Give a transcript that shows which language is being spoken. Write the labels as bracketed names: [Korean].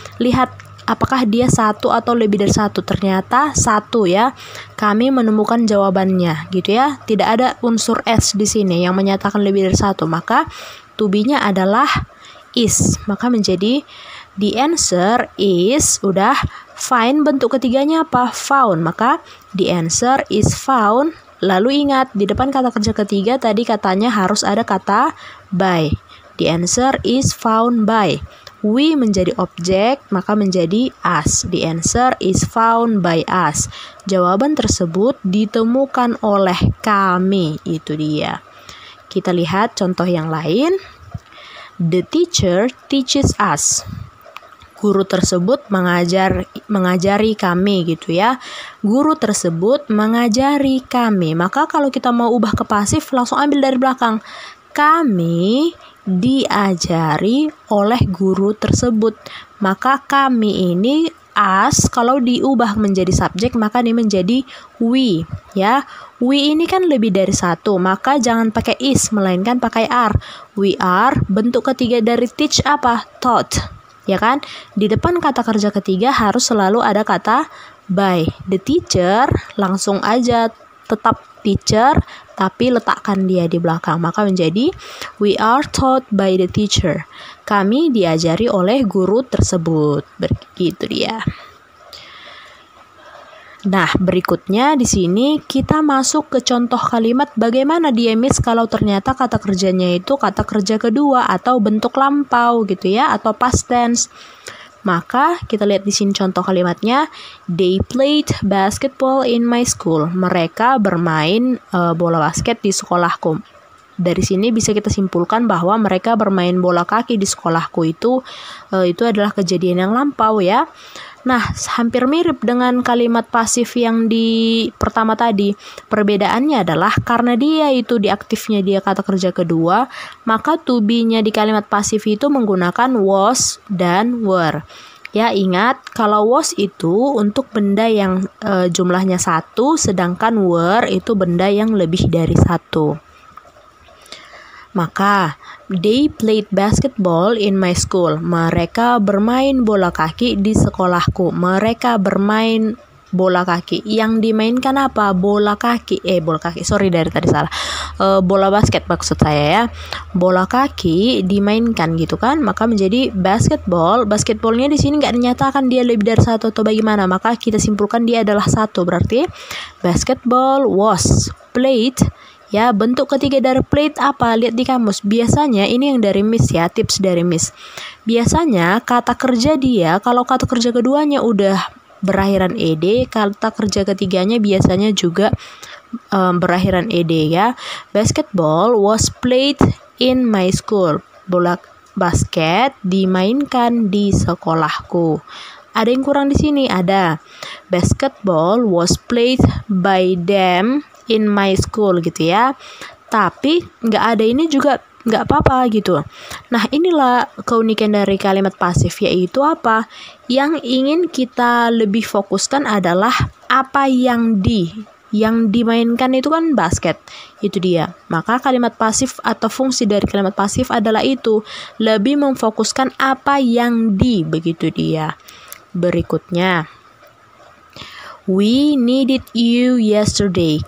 [Indonesian] Lihat apakah dia satu atau lebih dari satu? Ternyata satu, ya. Kami menemukan jawabannya, gitu ya. Tidak ada unsur s di sini yang menyatakan lebih dari satu. Maka to be-nya adalah is. Maka menjadi [English] the answer is. [Indonesian] Udah. Find bentuk ketiganya apa? Found. [English] Maka the answer is found. [Indonesian] Lalu ingat di depan kata kerja ketiga tadi katanya harus ada kata by. [English] The answer is found by. [Indonesian] we menjadi objek, maka menjadi us. [English] The answer is found by us. [Indonesian] Jawaban tersebut ditemukan oleh kami. Itu dia. Kita lihat contoh yang lain. [English] The teacher teaches us. [Indonesian] Guru tersebut mengajari kami gitu ya. Guru tersebut mengajari kami. Maka kalau kita mau ubah ke pasif, langsung ambil dari belakang. Kami diajari oleh guru tersebut. Maka kami ini us, kalau diubah menjadi subjek maka ini menjadi we ya. We ini kan lebih dari satu, maka jangan pakai is melainkan pakai are. [English] We are. [Indonesian] Bentuk ketiga dari teach apa? Taught. Ya kan? Di depan kata kerja ketiga harus selalu ada kata by. The teacher, langsung aja tetap teacher, tapi letakkan dia di belakang. [English] Maka menjadi we are taught by the teacher. [Indonesian] Kami diajari oleh guru tersebut. Begitu dia. Nah, berikutnya di sini kita masuk ke contoh kalimat bagaimana dia Miss kalau ternyata kata kerjanya itu kata kerja kedua atau bentuk lampau gitu ya, atau past tense. Maka kita lihat di sini contoh kalimatnya. [English] They played basketball in my school. [Indonesian] Mereka bermain bola basket di sekolahku. Dari sini bisa kita simpulkan bahwa mereka bermain bola kaki di sekolahku itu adalah kejadian yang lampau ya. Nah, hampir mirip dengan kalimat pasif yang di pertama tadi. Perbedaannya adalah karena dia itu diaktifnya dia kata kerja kedua, maka to be-nya di kalimat pasif itu menggunakan was dan were. Ya, ingat kalau was itu untuk benda yang jumlahnya satu, sedangkan were itu benda yang lebih dari satu. [English] Maka, they played basketball in my school. [Indonesian] Mereka bermain bola kaki di sekolahku. Mereka bermain bola kaki. Yang dimainkan apa? Bola kaki. Sorry dari tadi salah. Bola basket maksud saya ya. Bola kaki dimainkan gitu kan. Maka menjadi basketball. Basketballnya di sini nggak dinyatakan dia lebih dari satu atau bagaimana. Maka kita simpulkan dia adalah satu. [English] Berarti basketball was played. [Indonesian] Ya, bentuk ketiga dari played apa? Lihat di kamus. Biasanya ini yang dari Miss ya, tips dari Miss. Biasanya kata kerja dia, kalau kata kerja keduanya udah berakhiran ed, kata kerja ketiganya biasanya juga berakhiran ed ya. [English] Basketball was played in my school. [Indonesian] Bola basket dimainkan di sekolahku. Ada yang kurang di sini? Ada. [English] Basketball was played by them in my school gitu ya. [Indonesian] Tapi nggak ada ini juga nggak apa-apa gitu. Nah, inilah keunikan dari kalimat pasif, yaitu apa? Yang ingin kita lebih fokuskan adalah apa yang dimainkan itu kan basket. Itu dia. Maka kalimat pasif atau fungsi dari kalimat pasif adalah itu, lebih memfokuskan apa yang begitu dia. [English] Berikutnya, we needed you yesterday.